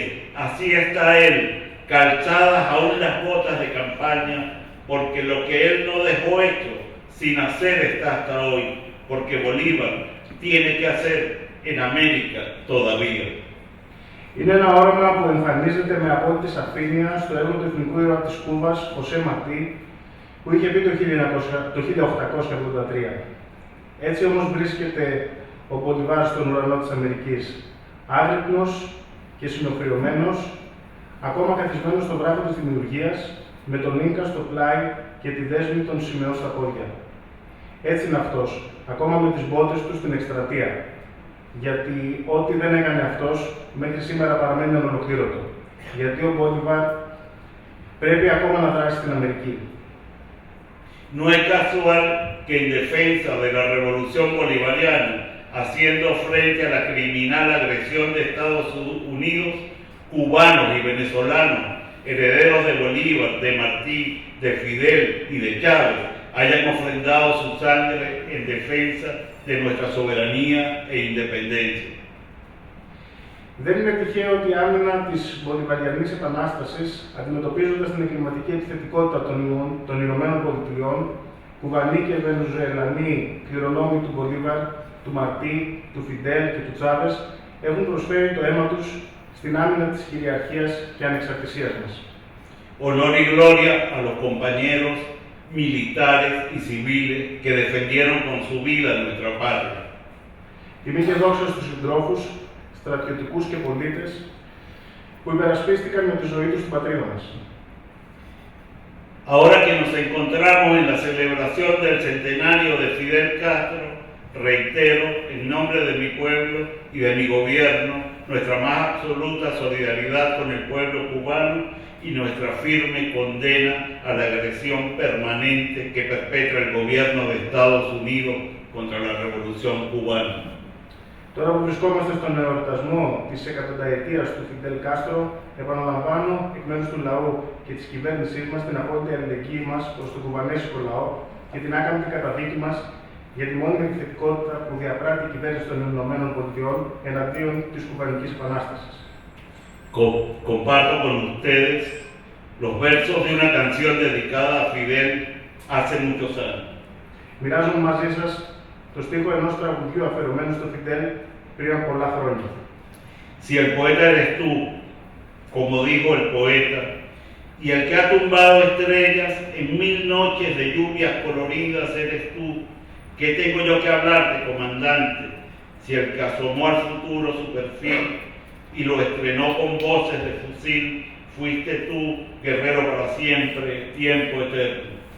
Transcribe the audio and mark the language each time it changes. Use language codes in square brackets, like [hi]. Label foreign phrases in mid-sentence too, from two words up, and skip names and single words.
[es] Así está él, calzadas aún las botas de campaña, porque lo que él no dejó hecho, sin hacer está hasta hoy, porque Bolívar tiene que hacer en América todavía. [el] Είναι ένα όραμα που εμφανίζεται με απόλυτη σαφήνεια στο έργο του εθνικού ήρωα της Κούβας, Χωσέ Μαρτί, που είχε πει το 1883. Έτσι όμως βρίσκεται ο Μπολιβάρ στον ουρανό της Αμερικής, άγρυπνος και συνοφριωμένος, ακόμα καθισμένος στο βράχο της δημιουργίας, με τον Ίνκα στο πλάι και τη δέσμη των σημαίων στα πόδια. Έτσι είναι αυτός, ακόμα με τις μπότες του στην εκστρατεία. Γιατί ό,τι δεν έκανε αυτός, μέχρι σήμερα παραμένει ανολοκλήρωτο. Γιατί ο Μπολιβάρ πρέπει ακόμα να δράσει στην Αμερική. [es] No es casual que en defensa de la revolución bolivariana, haciendo frente a la criminal agresión de Estados Unidos, cubanos y venezolanos, herederos de Bolívar, de Martí, de Fidel y de Chávez, hayan ofrendado su sangre en defensa de nuestra soberanía e independencia. [el] Δεν είναι τυχαίο ότι η άμυνα της Μπολιβαριανής Επανάστασης, αντιμετωπίζοντας την εγκληματική επιθετικότητα των Ηνωμένων Πολιτειών, Κουβανοί και Βενεζουελανοί κληρονόμοι του Μπολίβαρ, του Μαρτί, του Φιντέλ και του Τσάβες, έχουν προσφέρει το αίμα τους στην άμυνα της κυριαρχίας και ανεξαρτησίας μας. [es] Honor y gloria a los compañeros militares y civiles que defendieron con su vida nuestra patria. [el] Τιμή και δόξα στους συντρόφους, στρατιωτικούς και πολίτες, που υπερασπίστηκαν με τη ζωή τους στην πατρίδα μας. [es] Ahora que nos encontramos en la celebración del centenario de Fidel Castro, reitero, en nombre de mi pueblo y de mi gobierno, nuestra más absoluta solidaridad con el pueblo cubano y nuestra firme condena a la agresión permanente que perpetra el gobierno de Estados Unidos contra la revolución cubana. [el] Τώρα που βρισκόμαστε στον εορτασμό της εκατονταετίας του Φιντέλ Κάστρο, επαναλαμβάνω εκ μέρους του λαού και της κυβέρνησής μας την απόλυτη αλληλεγγύη μας προς τον κουβανέσικο λαό και την άκαμπτη καταδίκη μας για τη μόνιμη επιθετικότητα που διαπράττει η κυβέρνηση των ΗΠΑ εναντίον της Κουβανικής Επανάστασης. [es] Comparto con ustedes los versos de una canción dedicada a Fidel hace muchos años. [el] Μοιράζομαι μαζί σας το στίχο ενός τραγουδιού αφιερωμένου στο Φιντέλ πριν από πολλά χρόνια. [es] Si el poeta eres tú, como dijo el poeta, y el que ha tumbado estrellas en 1000 noches de lluvias coloridas eres tú, ¿qué tengo yo que hablarte, comandante? Si el que asomó al futuro su perfil y lo estrenó con voces de fusil, fuiste tú, guerrero para siempre, tiempo eterno.